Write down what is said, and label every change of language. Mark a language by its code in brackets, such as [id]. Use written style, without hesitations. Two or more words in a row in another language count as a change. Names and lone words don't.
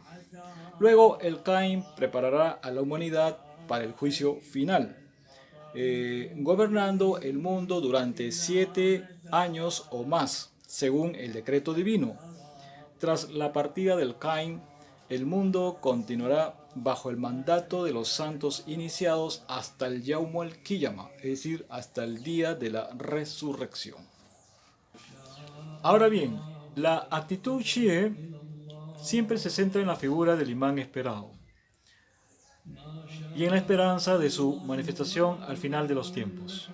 [es] Luego el Caín preparará a la humanidad para el juicio final, gobernando el mundo durante 7 años o más, según el decreto divino. Tras la partida del Caín, el mundo continuará bajo el mandato de los santos iniciados hasta el [ar] يوم القيامة, [es] es decir, hasta el día de la resurrección. Ahora bien, la actitud chií siempre se centra en la figura del imán esperado y en la esperanza de su manifestación al final de los tiempos.